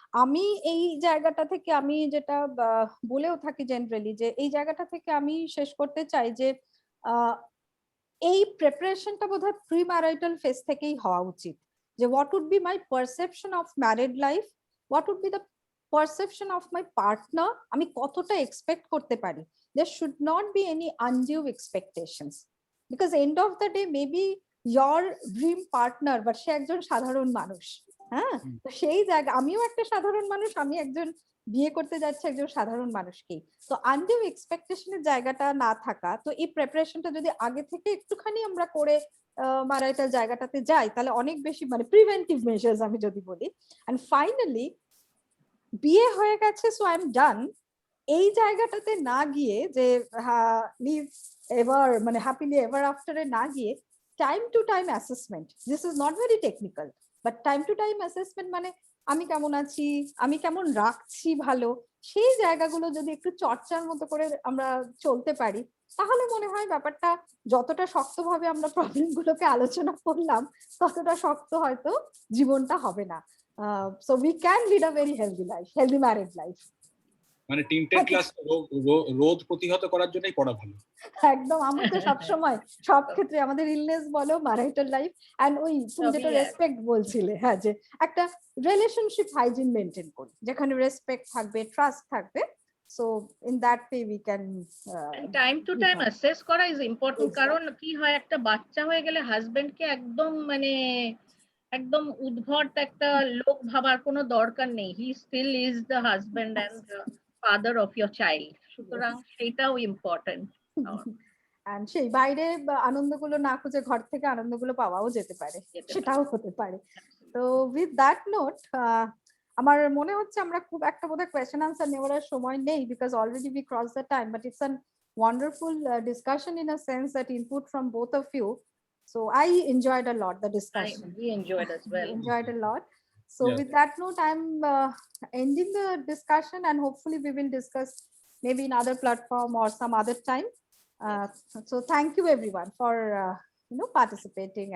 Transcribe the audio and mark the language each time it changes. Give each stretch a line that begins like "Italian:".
Bangla: আমি এই জায়গাটা থেকে আমি যেটা বলেও থাকি জেনারেলি, যে এই জায়গাটা থেকে আমি শেষ করতে চাই যে এই প্রিপারেশনটা বোধহয় প্রি ম্যারিটাল ফেজ থেকেই হওয়া উচিত।
English: যে what would be my perception of married life, what would be the perception of my partner,
Bangla: আমি কতটা এক্সপেক্ট করতে পারি।
English: there should not be any undue expectations, because end of the day maybe your dream partner, but
Bangla: সে একজন সাধারণ মানুষ। হ্যাঁ, তো সেই জায়গা, আমিও একটা সাধারণ মানুষ, আমি একজন বিয়ে করতে যাচ্ছে একজন সাধারণ মানুষকেই। তো আনডিউ এক্সপেকটেশনের জায়গাটা না থাকা, তো এই প্রিপারেশনটা যদি আগে থেকে একটুখানি আমরা করে ম্যারিটাল জায়গাটাতে যাই, তাহলে অনেক বেশি, মানে প্রিভেন্টিভ মেজার্স আমি যদি বলি। এন্ড ফাইনালি বিয়ে হয়ে গেছে, সো আই এম ডান, এই জায়গাটাতে না গিয়ে, যে লিভ এভার, মানে হ্যাপিলি এভার আফটারে না গিয়ে, time to time assessment,
English: this is not very technical,
Bangla: but time to time assessment মানে আমি কেমন আছি, আমি কেমন রাখছি ভালো, সেই জায়গাগুলো যদি একটু চর্চার মতো করে আমরা চলতে পারি, তাহলে মনে হয় ব্যাপারটা যতটা শক্তভাবে আমরা প্রবলেম গুলোকে আলোচনা করলাম, ততটা শক্ত হয়তো জীবনটা হবে না।
English: So we can lead a very healthy life, healthy married life.
Bangla: মানে টিনটেড ক্লাস রোধ প্রতিহত করার জন্যই পড়া ভালো। একদম, আমি তো সবসময় সব ক্ষেত্রে আমাদের ইলনেস বলো, ম্যারিটাল লাইফ, এন্ড ওই তুমি যেটা রেসপেক্ট বলছিলে, হ্যাঁ, যে একটা রিলেশনশিপ হাইজিন মেনটেন করি, যেখানে রেসপেক্ট থাকবে, ট্রাস্ট থাকবে।
English: so in that way we can
Bangla: time to time assess করা ইজ ইম্পর্টেন্ট। কারণ কি হয়, একটা বাচ্চা হয়ে গেলে হাজবেন্ডকে একদম মানে একদম উদ্ভট একটা লোক ভাবার কোনো দরকার নেই।
English: he still is the husband and father of your child,
Bangla: সুতরাং সেটাও ইম্পর্টেন্ট। এন্ড সেই বাইরে আনন্দগুলো না খুঁজে ঘর থেকে আনন্দগুলো পাওয়াও যেতে পারে, সেটাও হতে পারে।
English: তো with that note,
Bangla: আমার মনে হচ্ছে আমরা খুব একটা বোধহয় কোয়েশ্চেন আনসার নেওয়ার সময় নেই,
English: Because already we cross the time, but it's an wonderful discussion in a sense, that input from both of you. So I enjoyed a lot the discussion. We enjoyed as well. Enjoyed a lot. So Yeah. with that note, I'm ending the discussion, and hopefully we will discuss maybe in other platform or some other time. So thank you everyone for participating.